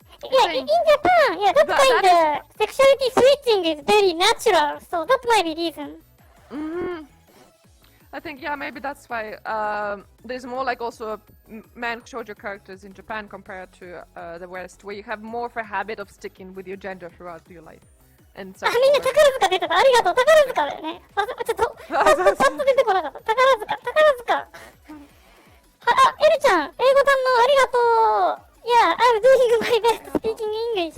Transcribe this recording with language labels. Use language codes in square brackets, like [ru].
[en] Yeah, in Japan, that kind of sexuality switching is very natural, so that might be reason. I think, maybe that's why there's more like also man shoujo characters in Japan compared to the West, where you have more of a habit of sticking with your gender throughout your life. And so [ja] みんな宝塚出てた。ありがとう、宝塚だよね。ちょっと、パッと出てこなかった。宝塚。エルちゃん、英語堪能ありがとう。 [en] Yeah, I'm doing my best speaking English.